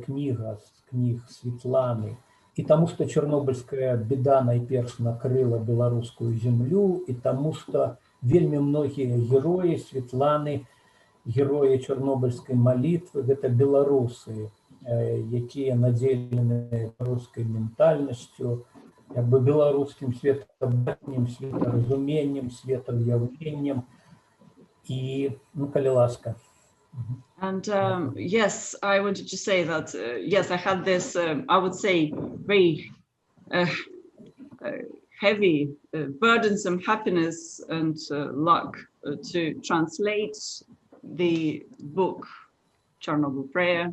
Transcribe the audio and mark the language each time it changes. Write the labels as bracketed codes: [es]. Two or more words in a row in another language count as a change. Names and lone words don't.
[be] кніга з кніг Светланы, і таму што чарнобыльская беда найперш накрыла беларускую зямлю, і таму што вельмі многія героі Светланы, героі чарнобыльскай малітвы, гэта беларусы, якія надзелены беларускай ментальнасцю, як бы беларускім светабачаннем, светаразуменнем, светаўяўленнем, і, калі ласка. [en] And yes, I wanted to say that, yes, I had this, I would say, very heavy, burdensome happiness and luck to translate the book, Chernobyl Prayer.